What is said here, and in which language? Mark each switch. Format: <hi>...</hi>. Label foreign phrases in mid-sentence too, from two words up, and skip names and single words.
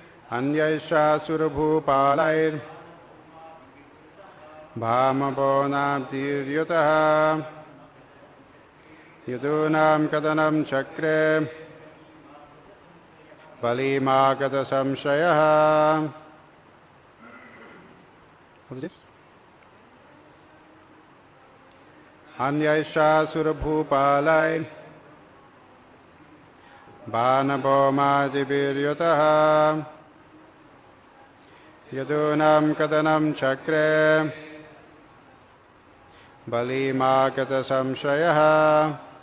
<sa>Anyayascha surabhupalair Bhamabonam tiryutaha Yadunam kadanam chakre Valimagata samshayaha.</sa> <en>What's this?</en> <sa>Anyayascha surabhupalair Bhanabomadiviryutaha Yadunam kadanam chakre Valimagata samshayaha.</sa>